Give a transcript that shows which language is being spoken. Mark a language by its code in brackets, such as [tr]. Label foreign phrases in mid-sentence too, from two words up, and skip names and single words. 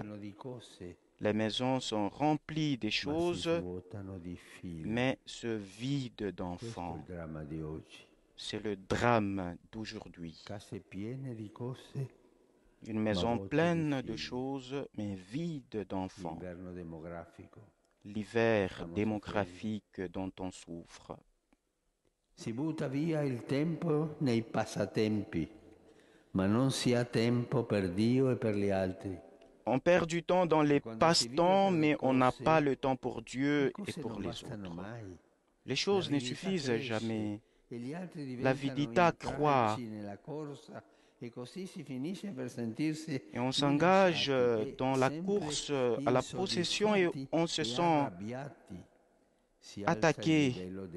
[fr] Les maisons sont remplies des choses, mais se vident d'enfants. C'est le drame d'aujourd'hui. Une maison pleine de choses, mais vide d'enfants. L'hiver démographique dont on souffre. [it] Si butta via il tempo nei passatempi, ma non si ha tempo per Dio e per gli altri. [fr] On perd du temps dans les passe-temps, mais on n'a pas le temps pour Dieu et pour les autres. Les choses ne suffisent jamais. L'avidità croît. Et on s'engage dans la course à la possession et on se sent attaqué.